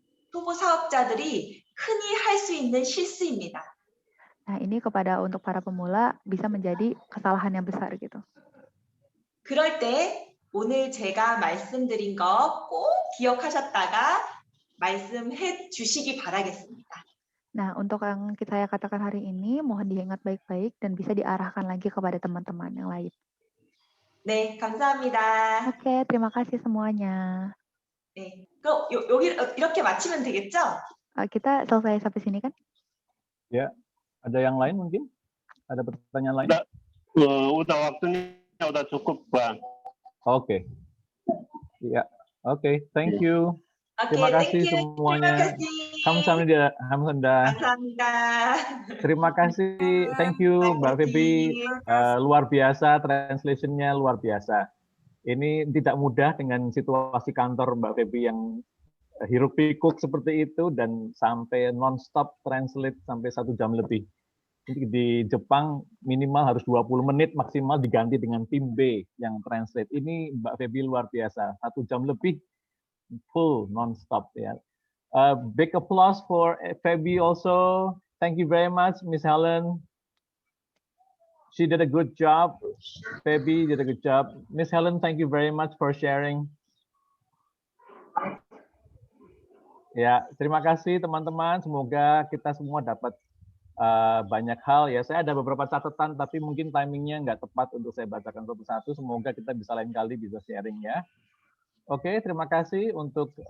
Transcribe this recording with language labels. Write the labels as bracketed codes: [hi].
[ko] 초보 사업자들이 흔히 할 수 있는 실수입니다. [id] Nah, ini untuk para pemula bisa menjadi kesalahan yang besar gitu. [ko] 그럴 때 오늘 제가 말씀드린 거 꼭 기억하셨다가 말씀해 주시기 바라겠습니다. [id] Nah, untuk yang saya katakan hari ini, mohon diingat baik-baik dan bisa diarahkan lagi kepada teman-teman yang lain. [ko] 네, 감사합니다. [id] Oke, terima kasih semuanya. [ko] 네, 그럼 여기 이렇게 마치면 되겠죠? [id] Kita selesai sampai sini kan? Ya, ada yang lain mungkin? Ada pertanyaan lain? Udah waktunya udah cukup, Bang. Oke. Ya, oke. [en] Thank you. [id] Terima kasih semuanya. Kamsahamnida. [ko] 감사합니다. [id] Terima kasih. [en] Thank you, [id] Mbak Feby. Luar biasa, translation-nya luar biasa. Ini tidak mudah dengan situasi kantor Mbak Feby yang hiruk pikuk seperti itu dan sampai non-stop translate sampai 1 jam lebih. Di Jepang minimal harus 20 menit maksimal diganti dengan tim B yang translate. Ini Mbak Feby luar biasa, 1 jam lebih full non-stop ya. [en] Big applause for Feby also. Thank you very much, Miss Helen. She did a good job. Feby did a good job. Miss Helen, thank you very much for sharing. [id] Ya, terima kasih teman-teman. Semoga kita semua dapat banyak hal ya. Saya ada beberapa catatan, tapi mungkin timingnya nggak tepat untuk saya bacakan satu-satu. Semoga kita bisa lain kali bisa sharing ya. Oke, terima kasih untuk